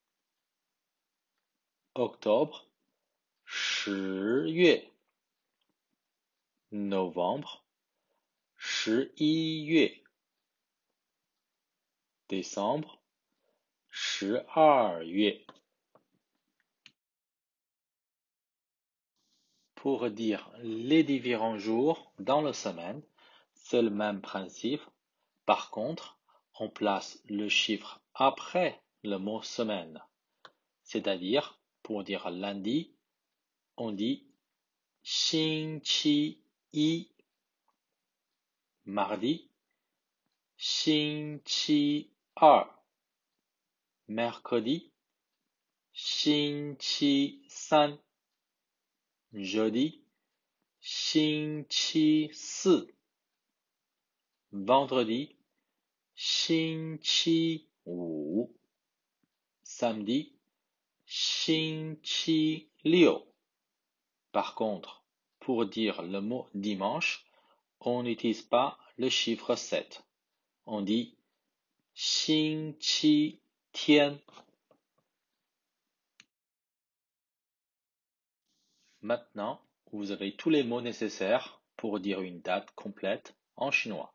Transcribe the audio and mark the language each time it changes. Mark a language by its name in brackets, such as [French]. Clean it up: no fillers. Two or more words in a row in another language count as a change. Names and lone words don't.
[French] Octobre, 10月. Novembre, 11月. Décembre, 12月. Pour dire les différents jours dans la semaine, c'est le même principe. Par contre, on place le chiffre après le mot semaine. C'est-à-dire, pour dire lundi, on dit 星期一. Mardi, 星期二. Mercredi, 星期三. Jeudi, 星期四. Vendredi, 星期五. Samedi, 星期六. Par contre, pour dire le mot dimanche, on n'utilise pas le chiffre 7. On dit 星期天. Maintenant, vous avez tous les mots nécessaires pour dire une date complète en chinois.